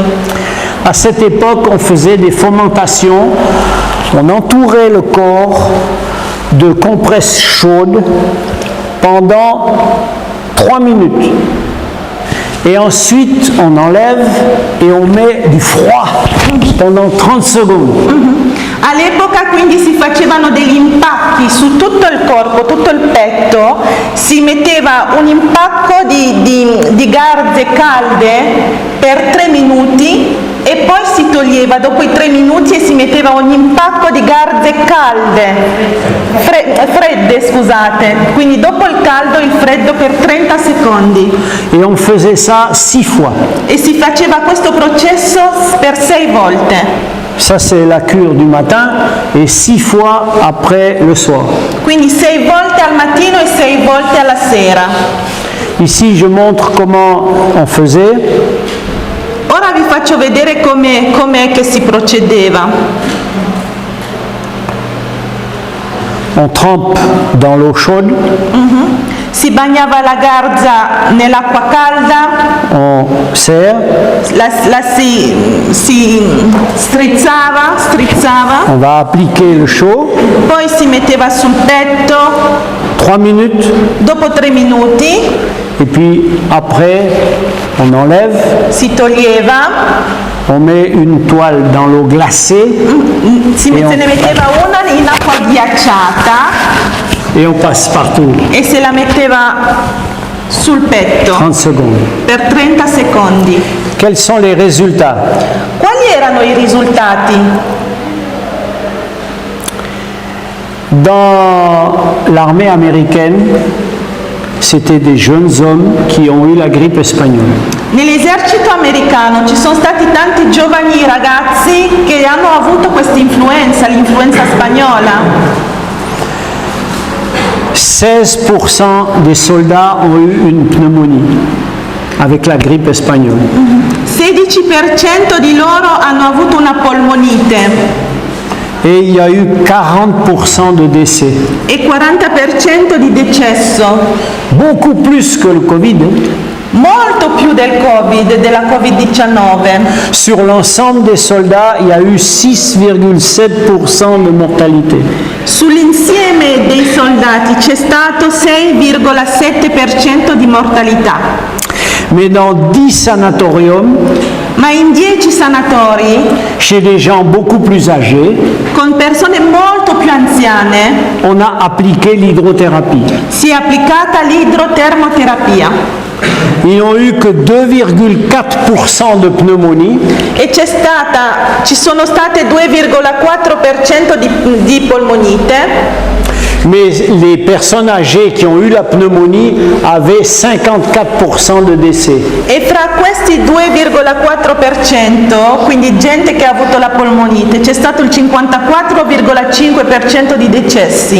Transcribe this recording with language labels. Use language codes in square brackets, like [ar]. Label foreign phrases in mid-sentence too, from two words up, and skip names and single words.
[fr] À cette époque, on faisait des fomentations, on entourait le corps de compresses chaudes pendant 3 minutes. Et ensuite, on enlève et on met du froid pendant 30 secondes. [it] All'epoca quindi si facevano degli impacchi su tutto il corpo, tutto il petto, si metteva un impacco di garze calde per 3 minuti e poi si toglieva dopo i 3 minuti e si metteva un impacco di garze calde, fredde scusate, quindi dopo il caldo il freddo per 30 secondi. [fr] Et on faisait ça 6 fois. [it] E si faceva questo processo per 6 volte. [fr] Ça, c'est la cure du matin et 6 fois après le soir. [it] Quindi 6 volte al mattino e 6 volte alla sera. [fr] Ici, je montre comment on faisait. [it] Ora vi faccio vedere com'è che si procedeva. [fr] On trempe dans l'eau chaude, [it] Si bagnava la garza nell'acqua calda, [fr] on serre, [it] la si strizzava, [fr] on va appliquer le chaud, [it] poi si metteva sul petto, [fr] 3 minutes, [it] dopo 3 minuti [fr] et puis après, on enlève, [it] si toglieva, [fr] on met une toile dans l'eau glacée [it] se ne metteva una in acqua ghiacciata [fr] et on passe partout, [it] e se la metteva sul petto [fr] 30 secondes. [it] per 30 secondi. [fr] Quels sont les résultats? [it] Quali erano i risultati? [fr] Dans l'armée américaine, c'était des jeunes hommes qui ont eu la grippe espagnole. [it] Nell'esercito americano ci sono stati tanti giovani ragazzi che hanno avuto questa influenza, l'influenza spagnola. [fr] 16% des soldats ont eu une pneumonie avec la grippe espagnole. [it] 16% di loro hanno avuto una polmonite [fr] Et il y a eu 40% de décès. [it] e 40% di decesso, [fr] Beaucoup plus que le Covid. [it] molto più del Covid, della Covid-19. [fr] Sur l'ensemble des soldats, il y a eu 6,7% de mortalité. [it] Sull'insieme dei soldati c'è stato 6,7% di mortalità. [fr] Mais dans 10 sanatoriums, [it] Ma in 10 sanatori, [fr] chez des gens beaucoup plus âgés, [it] con persone molto più anziane, [fr] on a appliqué l'hydrothérapie. [it] si è applicata l'idrotermoterapia [fr] Ils n'ont eu que 2,4% de pneumonie [it] e ci sono state 2,4% di polmonite, [fr] mais les personnes âgées qui ont eu la pneumonie avaient 54% de décès. [it] e fra questi 2,4%, quindi gente che ha avuto la polmonite, c'è stato il 54,5% di decessi.